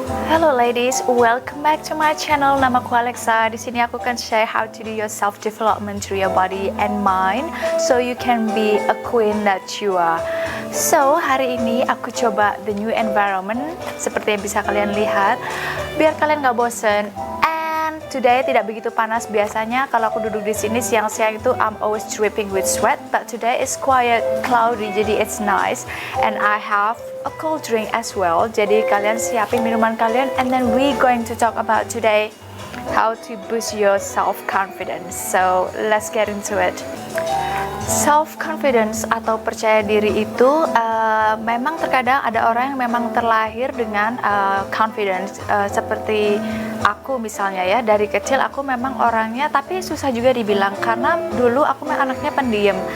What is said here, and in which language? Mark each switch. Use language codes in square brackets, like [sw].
[en] Hello ladies, welcome back to my channel. [id] Namaku Alexa. Di sini aku akan share [en] how to do your self development through your body and mind, so you can be a queen that you are. [id] So hari ini aku coba [en] the new environment [id] seperti yang bisa kalian lihat, biar kalian gak bosen. [en] And today [id] tidak begitu panas. Biasanya kalau aku duduk di sini siang-siang itu [en] I'm always dripping with sweat, but today is quiet, cloudy, [id] jadi [en] it's nice. And I have a cold drink as well. [id] Jadi kalian siapin minuman kalian, [en] and then we going to talk about today how to boost your self confidence. So let's get into it. [id] Self confidence atau percaya diri itu memang terkadang ada orang yang memang terlahir dengan confidence, seperti aku misalnya ya. Dari kecil aku memang orangnya, tapi susah juga dibilang karena dulu aku memang anaknya pendiam.